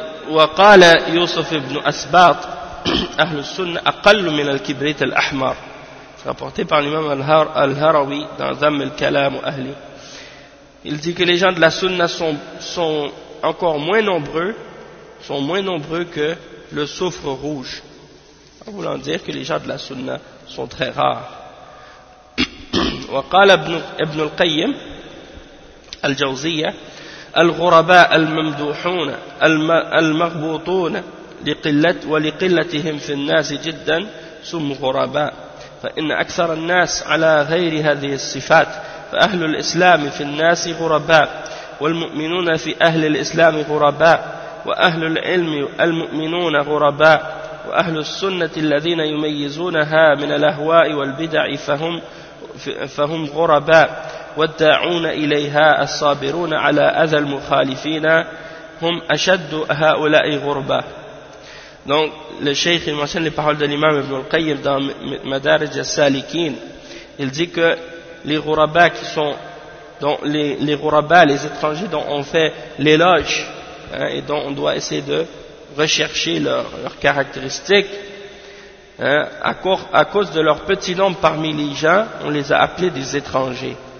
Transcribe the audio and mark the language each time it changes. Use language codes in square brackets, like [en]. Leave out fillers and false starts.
[ar] وقال يوسف ابن أسباط أهل السنة أقل من الكبريت الأحمر. [fr] C'est rapporté par l'imam Al-Harawi dans Zam al-Kalam Ahli. Il dit que les gens de la sunna sont encore moins nombreux, sont moins nombreux que le soufre rouge, en voulant dire que les gens de la sunna sont très rares. [ar] وقال ابن القيم الجوزية الغرباء الممدوحون المغبوطون ولقلتهم في الناس جدا سم غرباء فإن أكثر الناس على غير هذه الصفات فأهل الإسلام في الناس غرباء والمؤمنون في أهل الإسلام غرباء وأهل العلم المؤمنون غرباء وأهل السنة الذين يميزونها من الأهواء والبدع فهم غرباء والداعون إليها الصابرون على أذى المخالفين هم أشد هؤلاء غربة. [fr] Donc le cheikh il mentionne les paroles de l'imam Ibn al-Qayyim dans Madarij al-Salikin. Il dit que les ghuraba qui sont dans les ghuraba, les étrangers dont on fait l'éloge, hein, et dont on doit essayer de rechercher leurs caractéristiques, hein, à cause de leur petit nombre parmi les gens, on les a appelés des étrangers.